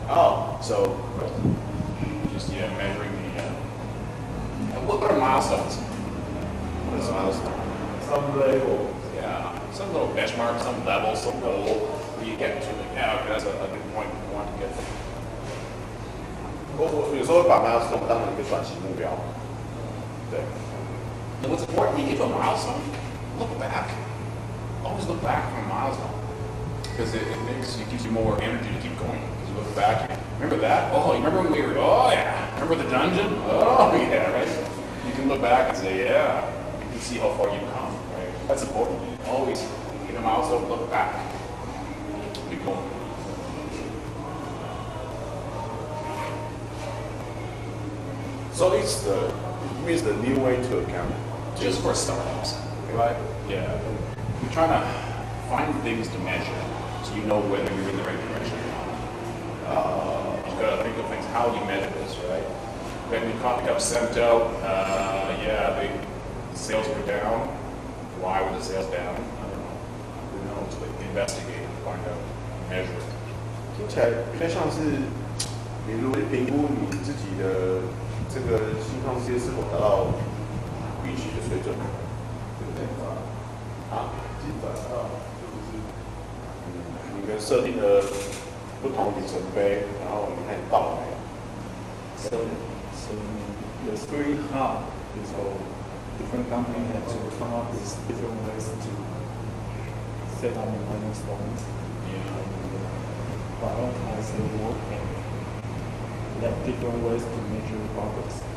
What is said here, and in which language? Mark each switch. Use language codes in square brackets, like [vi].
[en] Oh, so Just measuring the. What are milestones? what is milestone? Some level. Yeah, some little benchmark, some level, some goal where you get to. Yeah, okay, that's a good point we want to get to. [zh] 我有时候会把 milestone 当成一个短期目标。对。 [en] And what's important, when you get to a milestone, look back. Always look back from a milestone. Because it gives you more energy to keep going. Because you look back, remember that? Oh, you remember when we were, oh yeah. Remember the dungeon? Oh yeah, right? You can look back and say, yeah. You can see how far you've come, right? That's important. Always, get a milestone, look back. Keep going. So it means the new way to account. Just for startups, right? Yeah. We're trying to find things to measure so you know whether you're in the right direction or not. You've got to think of things, how you measure this, right? When we copied up Cento, the sales were down. Why were the sales down? I don't know. Who knows? But investigate, find out, measure it. [zh] 听起来比较像是你如何评估你自己的这个新创事业是否达到预期的水准，对不对？啊，基本上就是你们设定的不同里程碑，然后你看你到了没有？ [en] So the three hub is all different companies have to come up with different ways to set up milestones and prioritize the work and have different ways to measure progress.